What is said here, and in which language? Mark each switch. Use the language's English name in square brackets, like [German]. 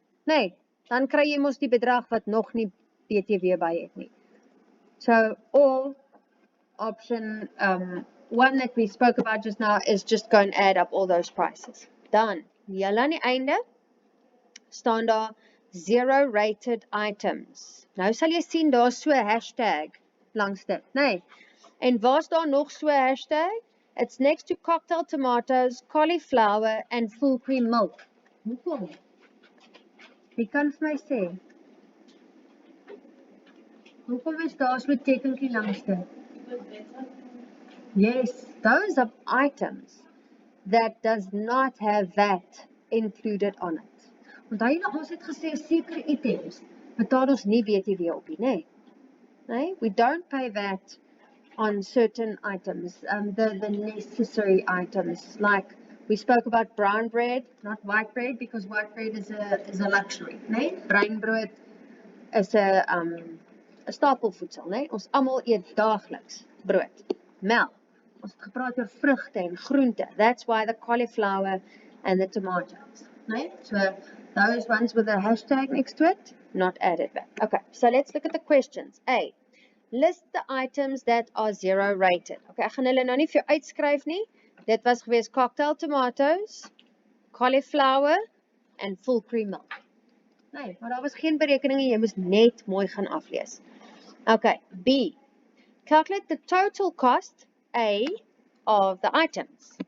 [Afrikaans] Nee, dan kry jy mos die bedrag wat nog nie BTW by het nie. [English] So, all option 1 that we spoke about just now is just go and add up all those prices. [Afrikaans] Dan, julle aan die einde, staan daar 0 rated items. Nou sal jy sien daar so 'n hashtag langs dit, nee. En waar's daar nog so 'n hashtag? [English] It's next to cocktail tomatoes, cauliflower and full cream milk. [Afrikaans] Hoekom? Wie kan vir my sê? Hoekom is daar so 'n tekenkie langs dit? Yes, those are items that does not have VAT included on it. Want hy ons het gesê sekere items betaal ons nie BTW op nie, nee? [English] We don't pay VAT on certain items, the necessary items, like we spoke about brown bread, not white bread, because white bread is a luxury, nee? [Afrikaans] Bruin brood is 'n stapelvoedsel, nee? Ons almal eet daagliks brood, melk. Ons het gepraat oor vrugte en groente. [English] That's why the cauliflower and the tomatoes, nee? So those ones with a hashtag next to it, not added back. Okay, so let's look at the questions. A. List the items that are 0 rated. [Afrikaans] Okay, ek gaan hulle nou nie vir jou uitskryf nie. Dit was gewees [English] cocktail tomatoes, cauliflower and full cream milk. [Afrikaans] Nee, maar daar was geen berekeninge, jy moes net mooi gaan aflees. [English] Okay, B. Calculate the total cost, A, of the items.